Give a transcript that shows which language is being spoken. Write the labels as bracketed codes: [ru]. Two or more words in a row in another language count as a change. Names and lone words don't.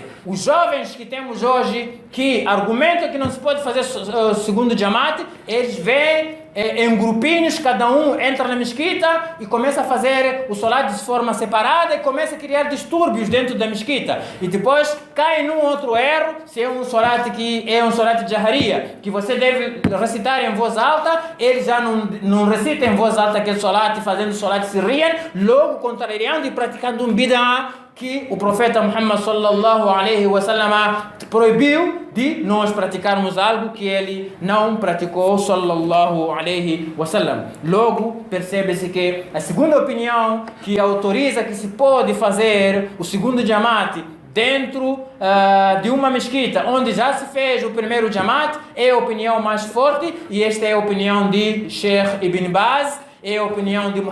[pt] Os jovens que temos hoje, que argumentam que não se pode fazer segundo Jamaat, eles vêm em grupinhos, cada um entra na mesquita e começa a fazer o salat de forma separada e começa a criar distúrbios dentro da mesquita. E depois cai num outro erro, se é um salat que é um salat de jaharia, que você deve recitar em voz alta, eles já não recitam em voz alta aquele salat, fazendo [ar] صلاة سرية, [pt] logo contrariando e praticando um bid'ah que o profeta Muhammad [ar] صلى الله عليه وسلم [pt] proibiu de nós praticarmos algo que ele não praticou [ar] صلى الله عليه وسلم. [pt] Logo, percebe-se que a segunda opinião que autoriza que se pode fazer o segundo Jamaat dentro de uma mesquita onde já se fez o primeiro Jamaat é a opinião mais forte, e esta é a opinião de Sheikh Ibn Baz, é a opinião de